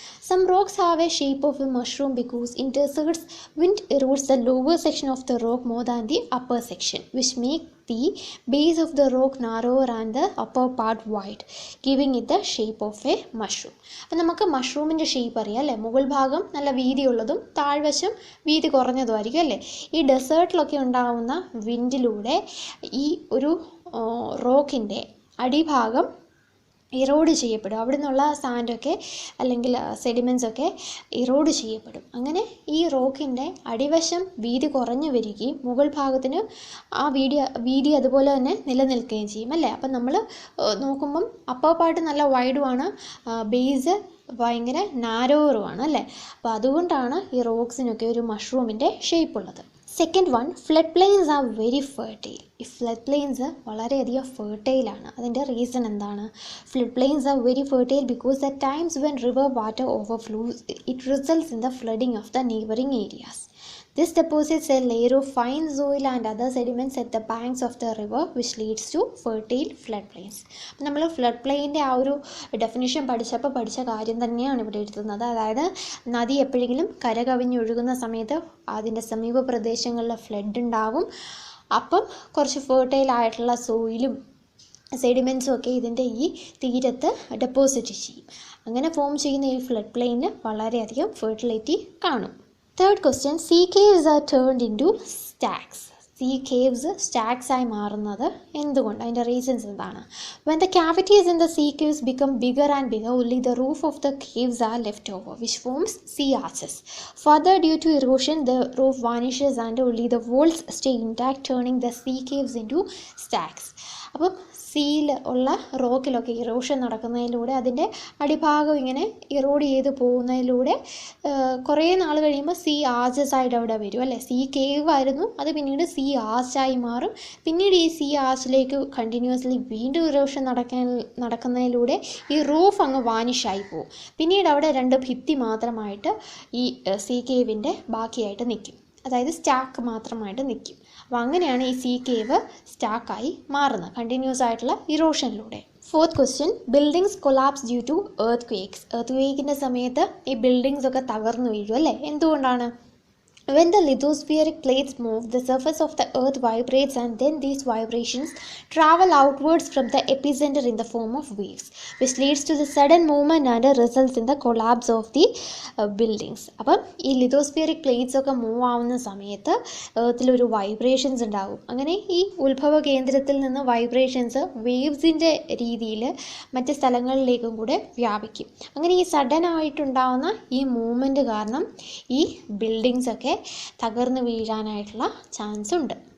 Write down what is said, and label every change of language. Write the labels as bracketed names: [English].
[English] Some rocks have a shape of a mushroom because in deserts wind erodes the lower section of the rock more than the upper section, which make the base of the rock narrower and the upper part wide, giving it the shape of a mushroom. [Malayalam] അപ്പോൾ നമുക്ക് മഷ്റൂമിൻ്റെ shape അറിയാം അല്ലേ? മുകൾ ഭാഗം നല്ല വീതിയുള്ളതും താഴ്വശം വീതി കുറഞ്ഞതുമായിരിക്കും അല്ലേ? ഈ ഡെസേർട്ടിലൊക്കെ ഉണ്ടാകുന്ന വിൻഡിലൂടെ ഈ ഒരു റോക്കിൻ്റെ അടിഭാഗം ഇറോഡ് ചെയ്യപ്പെടും. അവിടെ നിന്നുള്ള സാൻഡൊക്കെ അല്ലെങ്കിൽ സെഡിമെൻസൊക്കെ ഇറോഡ് ചെയ്യപ്പെടും. അങ്ങനെ ഈ റോക്കിൻ്റെ അടിവശം വീതി കുറഞ്ഞു വരികയും മുകൾ ഭാഗത്തിന് ആ വീതി അതുപോലെ തന്നെ നിലനിൽക്കുകയും ചെയ്യും അല്ലേ? അപ്പം നമ്മൾ നോക്കുമ്പം അപ്പർ പാർട്ട് നല്ല വൈഡുമാണ്, ബേസ് ഭയങ്കര നാരോവറുമാണ് അല്ലേ? അപ്പോൾ അതുകൊണ്ടാണ് ഈ റോക്സിനൊക്കെ ഒരു മഷ്റൂമിൻ്റെ ഷേപ്പ് ഉള്ളത്. [English] Second one, flood plains are very fertile. [Malayalam] ഈ ഫ്ലഡ് പ്ലെയിൻസ് വളരെയധികം ഫെർട്ടൈലാണ്. അതിൻ്റെ റീസൺ എന്താണ്? [English] Flood plains are very fertile because the times when river water overflows it results in the flooding of the neighbouring areas. This deposits a layer of fine soil and other sediments at the banks of the river, which leads to fertile floodplains. [Malayalam] അപ്പോൾ നമ്മൾ flood പ്ലെയിൻ്റെ ആ ഒരു definition പഠിച്ച കാര്യം തന്നെയാണ് ഇവിടെ എഴുതുന്നത്. അതായത് നദി എപ്പോഴെങ്കിലും കരകവിഞ്ഞൊഴുകുന്ന സമയത്ത് അതിൻ്റെ സമീപ പ്രദേശങ്ങളിൽ ഫ്ലഡ് ഉണ്ടാവും. അപ്പം കുറച്ച് ഫെർട്ടൈൽ ആയിട്ടുള്ള സോയിലും സെഡിമെൻസും ഒക്കെ ഇതിൻ്റെ ഈ തീരത്ത് ഡെപ്പോസിറ്റ് ചെയ്യും. അങ്ങനെ ഫോം ചെയ്യുന്ന ഈ ഫ്ലഡ് പ്ലെയിന് വളരെയധികം ഫെർട്ടിലിറ്റി കാണും. [English] Third question, sea caves are turned into stacks. [Malayalam] See caves stacks ആയി മാറുന്നത് എന്തുകൊണ്ട്? അതിൻ്റെ റീസൺസ് എന്താണ്? [English] When the cavities in the sea caves become bigger and bigger, only the roof of the caves are left over, which forms sea arches. Further, due to erosion, the roof vanishes and only the walls stay intact, turning the sea caves into stacks. [Malayalam] അപ്പം സീയിൽ ഉള്ള റോക്കിലൊക്കെ erosion നടക്കുന്നതിലൂടെ അതിൻ്റെ അടിഭാഗം ഇങ്ങനെ erode ചെയ്ത് പോകുന്നതിലൂടെ കുറേ നാൾ കഴിയുമ്പോൾ see arches ആയിട്ട് അവിടെ വരും അല്ലേ? സീ കേവ് ആയിരുന്നു, അത് പിന്നീട് സീ ആർച്ചായി മാറും. പിന്നീട് ഈ സീ ആർച്ചിലേക്ക് കണ്ടിന്യൂസ്ലി വീണ്ടും ഇറോഷൻ നടക്കുന്നതിലൂടെ ഈ റൂഫ് അങ്ങ് വാനിഷായി പോകും. പിന്നീട് അവിടെ 2 ഭിത്തി മാത്രമായിട്ട് ഈ സീ കേവിൻ്റെ ബാക്കിയായിട്ട് നിൽക്കും. അതായത് സ്റ്റാക്ക് മാത്രമായിട്ട് നിൽക്കും. അപ്പോൾ അങ്ങനെയാണ് ഈ സീ കേവ് സ്റ്റാക്കായി മാറുന്നത് കണ്ടിന്യൂസ് ആയിട്ടുള്ള ഇറോഷനിലൂടെ. [English] Fourth question, buildings collapse due to earthquakes. [Malayalam] Earth ക്വേക്കിൻ്റെ സമയത്ത് ഈ ബിൽഡിങ്സ് ഒക്കെ തകർന്നു വീഴും അല്ലേ? എന്തുകൊണ്ടാണ്? [English] When the lithospheric plates move, the surface of the earth vibrates, and then these vibrations travel outwards from the epicenter in the form of waves, which leads to the sudden movement and results in the collapse of the buildings. [Malayalam] അപ്പം ഈ ലിഥോസ്ഫിയറിക് plates ഒക്കെ move ആവുന്ന സമയത്ത് എർത്തിലൊരു vibrations ഉണ്ടാകും. അങ്ങനെ ഈ ഉത്ഭവ കേന്ദ്രത്തിൽ നിന്ന് വൈബ്രേഷൻസ് വേവ്സിൻ്റെ രീതിയിൽ മറ്റ് സ്ഥലങ്ങളിലേക്കും കൂടെ വ്യാപിക്കും. അങ്ങനെ ഈ സഡൻ ആയിട്ടുണ്ടാകുന്ന ഈ മൂവ്മെൻറ്റ് കാരണം ഈ ബിൽഡിങ്സ് ഒക്കെ തകർന്നു വീഴാനായിട്ടുള്ള ചാൻസ് ഉണ്ട്.